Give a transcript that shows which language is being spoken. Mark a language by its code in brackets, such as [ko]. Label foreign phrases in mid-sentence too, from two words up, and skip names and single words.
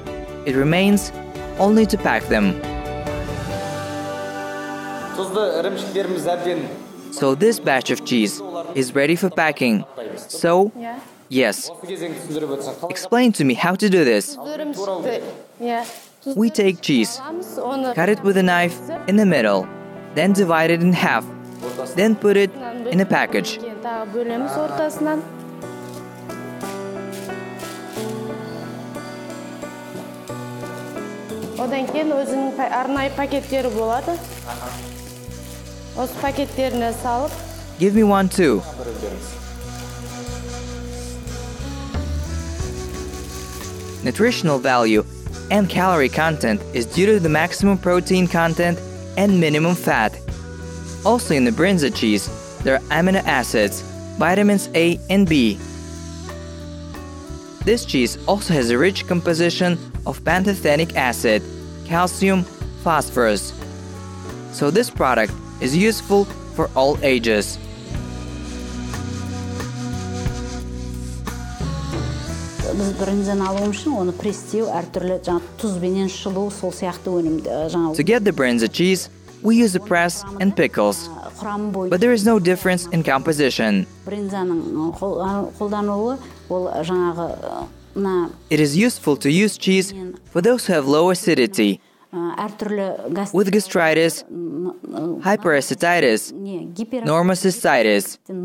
[en] It remains only to pack them. So this batch of cheese is ready for packing. So, yes. Explain to me how to do this. We take cheese, cut it with a knife in the middle, then divide it in half, then put it in a package. [kk] Одан кейін өзінің арнайы пакеттері болады. Осы пакеттеріне салып. [en] Give me one too. Nutritional value and calorie content is due to the maximum protein content and minimum fat. Also in the brinza cheese, there are amino acids, vitamins A and B. This cheese also has a rich composition of pantothenic acid, calcium, phosphorus. So this product is useful for all ages. [kk] Біз брынзаны алу үшін оны пресстеу, әртүрлі тұзбенен шылу, сол сияқты өнімді. [en] To get the brinza cheese, we use a press and pickles. But there is no difference in composition. It is useful to use cheese for those who have low acidity, with gastritis, hyperacetitis, normocystitis.